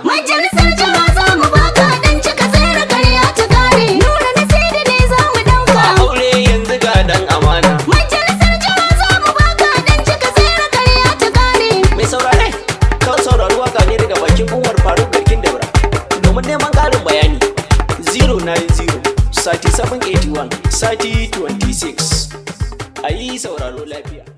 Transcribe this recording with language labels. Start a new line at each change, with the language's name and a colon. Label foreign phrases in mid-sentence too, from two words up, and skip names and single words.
Hausa: Majalisar jiha za mu baka dan cika tsere ƙarya ta kare. Nura na sai da ne za mu ɗauka. A Ɓaure yanzu ga ɗan amana. Majalisar jiha za mu baka dan cika tsere ƙarya ta kare. Mai saurare, ka saurari waka ne daga bakin Umar Faruk Garkin Daura. Domin neman ƙarin bayani, zero nine zero thirty seven eighty one thirty twenty six. A yi sauraro lafiya.